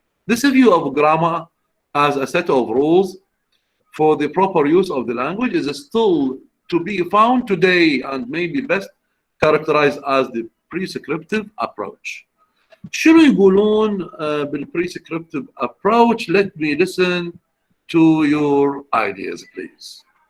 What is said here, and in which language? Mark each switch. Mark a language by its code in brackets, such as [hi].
[en] This view of grammar as a set of rules for the proper use of the language is still to be found today and maybe best characterized as the prescriptive approach. [ar] شنو يقولون بالprescriptive approach? [en] Let me listen to your ideas, please.